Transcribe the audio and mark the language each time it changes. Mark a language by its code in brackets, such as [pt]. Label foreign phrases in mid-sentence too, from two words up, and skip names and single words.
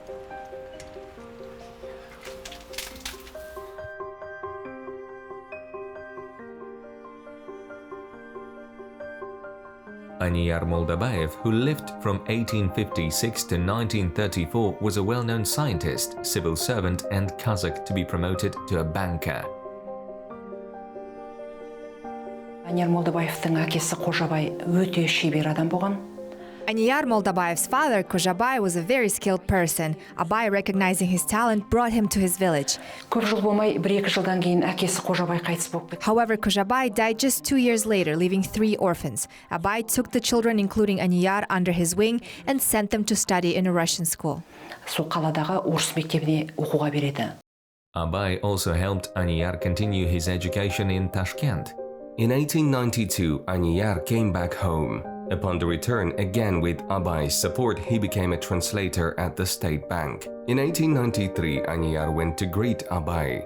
[en] Anyar Moldabayev, who lived from 1856 to 1934, was a well-known scientist, civil servant and Kazakh to be promoted to a banker. [kk] Anyar Moldabayev'тің әкесі Қожабай өте шебер адам болған. [en] Anyar Moldabayev's father, Qozhabay, was a very skilled person. Abay, recognizing his talent, brought him to his village. [kk] Көп жыл болмай, 1-2 жылдан кейін әкесі Қожабай қайтыс болып кетті. [en] However, Qozhabay died just 2 years later, leaving 3 orphans. Abay took the children, including Anyar, under his wing and sent them to study in a Russian school. [kk] Сол қаладағы орыс мектебіне оқуға береді. [en] Abay also helped Anyar continue his education in Tashkent. In 1892, Anyar came back home. Upon the return, again with Abay's support, he became a translator at the State Bank. In 1893, Anyar went to greet Abay.